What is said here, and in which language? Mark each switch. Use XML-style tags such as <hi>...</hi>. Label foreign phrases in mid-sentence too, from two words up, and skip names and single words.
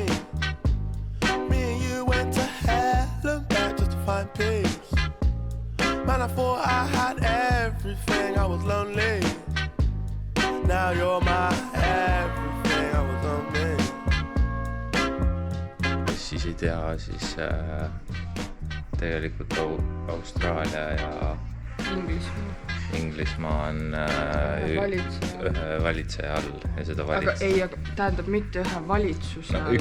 <en>Me and you went to hell and back just to find peace. Man, I thought I had everything, I was lonely. Now you're my everything, I was lonely.</en> <et>Siis ei tea, siis tegelikult Austraalia ja Inglismaa on ühe valitseja all ja seda aga ei, tähendab mitte ühe valitsuse all.</et>